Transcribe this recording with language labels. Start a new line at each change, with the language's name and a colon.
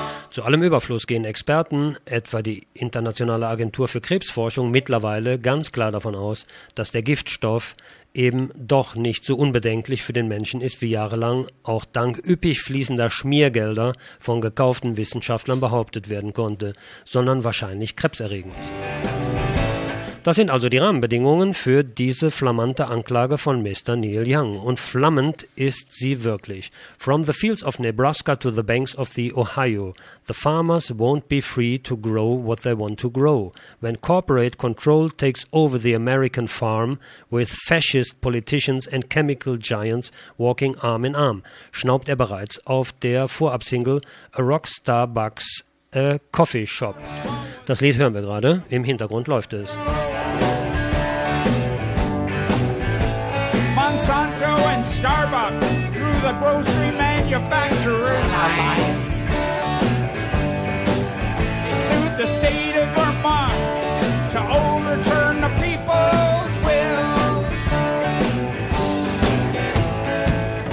German: Zu allem Überfluss gehen Experten, etwa die Internationale Agentur für Krebsforschung, mittlerweile ganz klar davon aus, dass der Giftstoff eben doch nicht so unbedenklich für den Menschen ist, wie jahrelang auch dank üppig fließender Schmiergelder von gekauften Wissenschaftlern behauptet werden konnte, sondern wahrscheinlich krebserregend. Das sind also die Rahmenbedingungen für diese flammante Anklage von Mr. Neil Young. Und flammend ist sie wirklich.
English: From the fields of Nebraska to the banks of the Ohio, the farmers won't be free to grow what they want to grow. When corporate control takes over the American farm with fascist politicians and chemical giants walking arm in arm,
German: schnaubt er bereits auf der Vorabsingle
English: A Rock Starbucks A Coffee Shop.
German: Das Lied hören wir gerade, im Hintergrund läuft es.
English: Monsanto and Starbucks through the grocery manufacturers are mice. They sued the state of Vermont to overturn the people's will.